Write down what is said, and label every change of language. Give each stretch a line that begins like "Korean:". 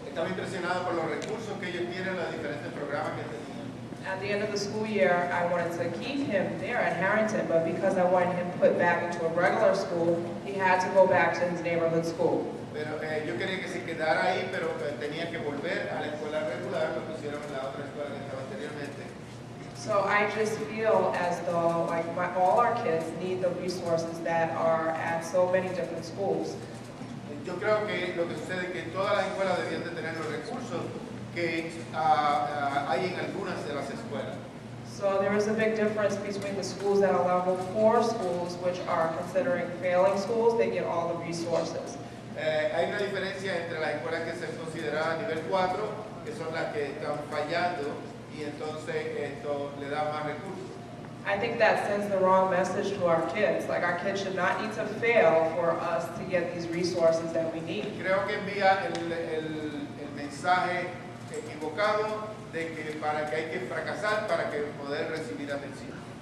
Spanish: Estaba impresionado por los recursos que ellos tienen, los diferentes programas que tenían.
English: At the end of the school year, I wanted to keep him there at Harrington, but because I wanted him put back into a regular school, he had to go back to his neighborhood school.
Spanish: Pero yo quería que se quedara ahí, pero tenía que volver a la escuela regular, lo pusieron en la otra escuela que estaba anteriormente.
English: So I just feel as though like all our kids need the resources that are at so many different schools.
Spanish: Yo creo que lo que sucede es que todas las escuelas debían de tener los recursos que hay en algunas de las escuelas.
English: So there is a big difference between the schools that are level 4 schools, which are considering failing schools. They get all the resources.
Spanish: Hay una diferencia entre las escuelas que se consideran nivel 4, que son las que están fallando, y entonces esto le da más recursos.
English: I think that sends the wrong message to our kids. Like our kids should not need to fail for us to get these resources that we need.
Spanish: Creo que envía el mensaje equivocado de que para que hay que fracasar para que poder recibir atención.